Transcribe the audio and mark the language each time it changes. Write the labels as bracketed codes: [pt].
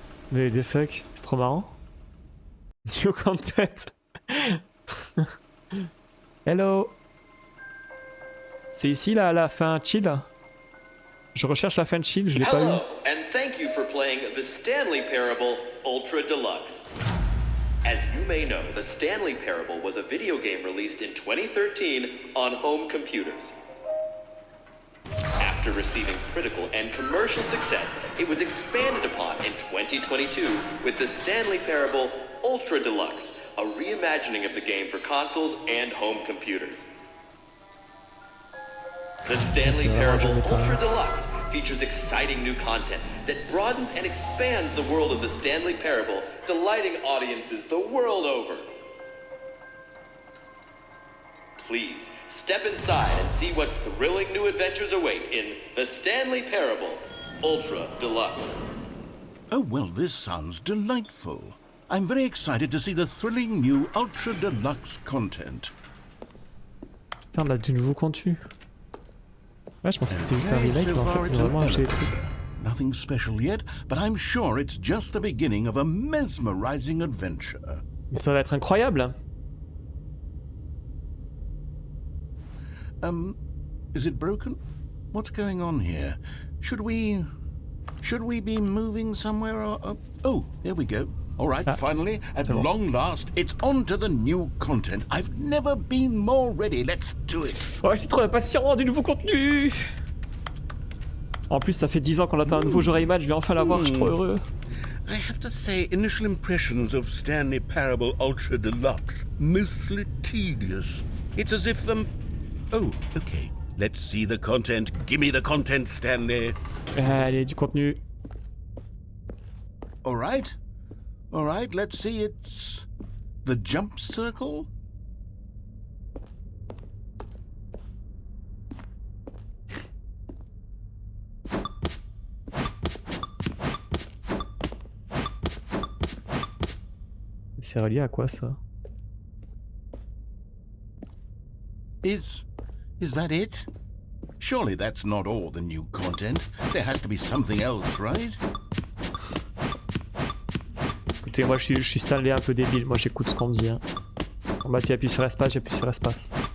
[fr] Mais [en] the fuck? [fr] C'est trop marrant. [en] New content. [fr] Hello. C'est ici là, la fin chill? Je recherche la fin chill, je l'ai pas eu. [en] Hello, and thank you for playing the Stanley Parable Ultra Deluxe. As you may know, the Stanley Parable was a video game released in 2013 on home computers. After receiving critical and commercial success, it was expanded upon in 2022 with the Stanley Parable Ultra Deluxe, a reimagining of the game for consoles and home computers. The Stanley Parable Ultra Deluxe features exciting new content that broadens and expands the world of the Stanley Parable, delighting audiences the world over. Please, step inside and see what thrilling new adventures await in the Stanley Parable Ultra Deluxe. Oh, well, this sounds delightful. I'm very excited to see the thrilling new Ultra Deluxe content. [fr] Putain, on a du nouveau contenu. Ouais, je pensais que c'était juste un remake, mais en fait, ils ont vraiment acheté des trucs. [en] Nothing special yet, but I'm sure it's just the beginning of a mesmerizing adventure. [fr] Mais ça va être incroyable. [en] Is it broken? What's going on here? Should we be moving somewhere or... Oh, there we go. All right, finally, at long last, it's on to the new content. I've never been more ready. Let's do it. [fr] Ouais, je suis trop impatient du nouveau contenu. En plus, ça fait 10 ans qu'on attend un nouveau jeu Rayman, je vais enfin l'avoir, je suis trop heureux. [en] I have to say, initial impressions of Stanley Parable Ultra Deluxe, mostly tedious. It's as if Oh, okay. Let's see the content. Gimme the content, Stanley. [fr] Allez, du contenu. [en] All right, let's see. It's the jump circle. [fr] C'est relié à quoi ça? [en] Is that it? Surely that's not all the new content. There has to be something else, right? [fr] Écoutez, moi je suis Stanley un peu débile, moi j'écoute ce qu'on me dit. Hein. Bon bah tu appuies sur espace, j'appuie sur espace.